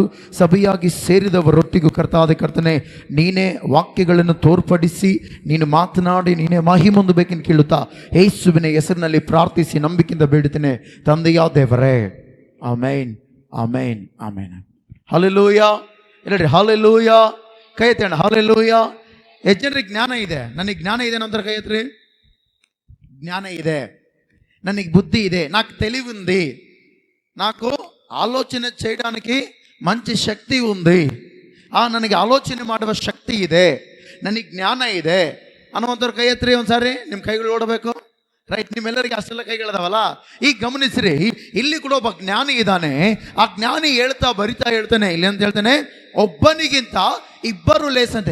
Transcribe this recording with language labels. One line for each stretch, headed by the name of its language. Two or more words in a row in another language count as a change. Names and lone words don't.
Kannada: ಸಭೆಯಾಗಿ ಸೇರಿದವರೊಟ್ಟಿಗೂ ಕರ್ತಾದೆ ಕರ್ತನೆ ನೀನೇ ವಾಕ್ಯಗಳನ್ನು ತೋರ್ಪಡಿಸಿ ನೀನು ಮಾತನಾಡಿ ನೀನೇ ಮಹಿಮೆ ಹೊಂದಬೇಕೆಂದು ಕೇಳುತ್ತಾ ಯೇಸುವಿನ ಹೆಸರಿನಲ್ಲಿ ಪ್ರಾರ್ಥಿಸಿ ನಂಬಿಕೆಯಿಂದ ಬೇಡುತ್ತೇನೆ ತಂದೆಯ ದೇವರೇ. ಆಮೇನ್, ಆಮೇನ್, ಆಮೇನ್. ಹಲ್ಲೆಲೂಯ. ಎಲ್ಲರಿ ಹಲ್ಲೆಲೂಯ. ಕೈ ಎತ್ತೋಣ. ಹಲ್ಲೆಲೂಯ. ಎಷ್ಟು ಜನರಿಗೆ ಜ್ಞಾನ ಇದೆ? ನನಗೆ ಜ್ಞಾನ ಇದೆ ನಂತರ ಕೈ ಎತ್ತಿರಿ.
Telugu: జ్ఞాన ಇದೆ, ನನకి బుద్ధి ಇದೆ, నాకు తెలివి ఉంది, నాకు ఆలోచన చేయడానికి మంచి శక్తి ఉంది,
Kannada: ನನಗೆ ಆಲೋಚನೆ ಮಾಡುವ ಶಕ್ತಿ ಇದೆ, ನನಗೆ ಜ್ಞಾನ ಇದೆ ಅನ್ನುವಂಥವ್ರು ಕೈ ಎತ್ತರಿ ಒಂದ್ಸಾರಿ. ನಿಮ್ಮ ಕೈಗಳು ಓಡಬೇಕು. ರೈಟ್, ನಿಮ್ಮೆಲ್ಲರಿಗೆ ಅಷ್ಟೆಲ್ಲ ಕೈಗಳಿದಾವಲ್ಲ. ಈಗ ಗಮನಿಸ್ರಿ, ಇಲ್ಲಿ ಕೂಡ ಒಬ್ಬ ಜ್ಞಾನಿ ಇದ್ದಾನೆ. ಆ ಜ್ಞಾನಿ ಬರಿತಾ ಹೇಳ್ತಾನೆ, ಇಲ್ಲಿ ಅಂತ ಹೇಳ್ತಾನೆ, ಒಬ್ಬನಿಗಿಂತ ಇಬ್ಬರು ಲೇಸಂತೆ.